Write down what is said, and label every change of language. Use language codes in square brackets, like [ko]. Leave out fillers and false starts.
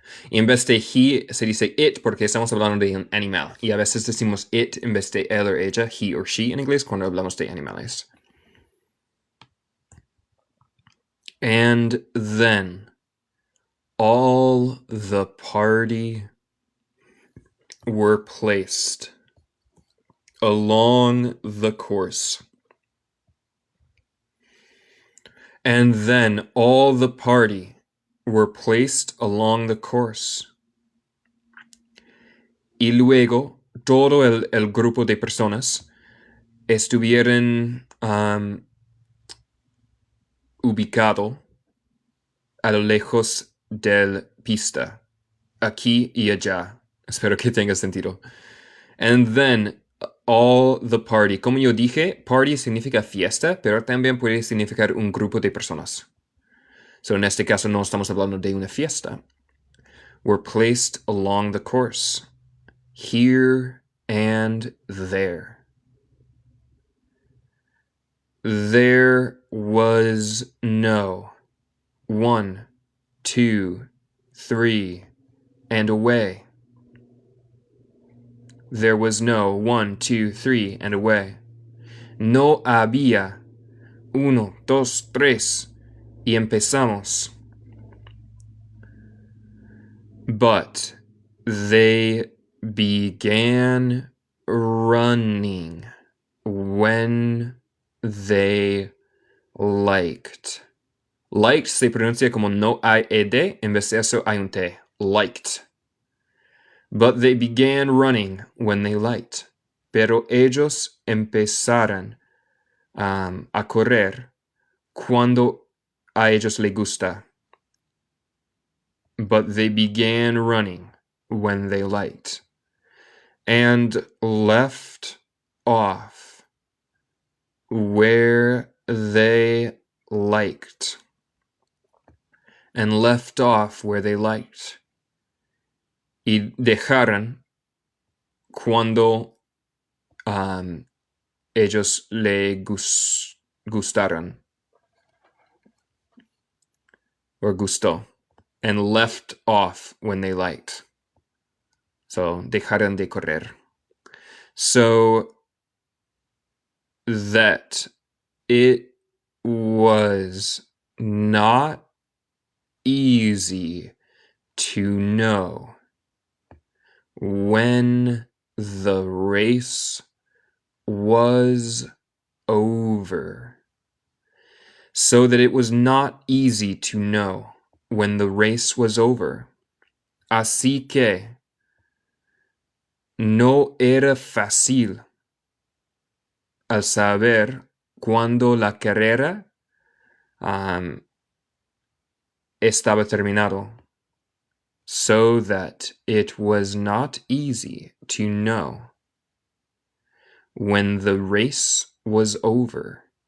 [es] Y en vez de he, se dice it porque estamos hablando de un animal. Y a veces decimos it en vez de él o ella, [en] he or she [es] en inglés, cuando hablamos de animales. [en] And then all the party were placed along the course. And then all the party were placed along the course. [es] Y luego todo el grupo de personas estuvieron ubicado a lo lejos del pista, aquí y allá. Espero que tenga sentido. [en] And then all the party. [es] Como yo dije, party significa fiesta, pero también puede significar un grupo de personas. So en este caso no estamos hablando de una fiesta. [en] Were placed along the course. Here and there. There was no 1, 2, 3, and away. There was no 1, 2, 3, and away. [es] No había 1, 2, 3, y empezamos. [en] But they began running when they liked. [es] Liked se pronuncia como no hay ed, en vez de eso hay un t. Liked. [en] But they began running when they liked. [es] Pero ellos empezaron a correr cuando a ellos les gusta. [en] But they began running when they liked, and left off where they liked. And left off where they liked. [es] Y dejaron cuando ellos le gustaron. Or gustó. [en] And left off when they liked. So, [es] dejaron de correr. [en] So, that it was not easy to know when the race was over. So that it was not easy to know when the race was over. [es] Así que no era fácil al saber cuando la carrera estaba terminado. [en] So that it was not easy to know when the race was over.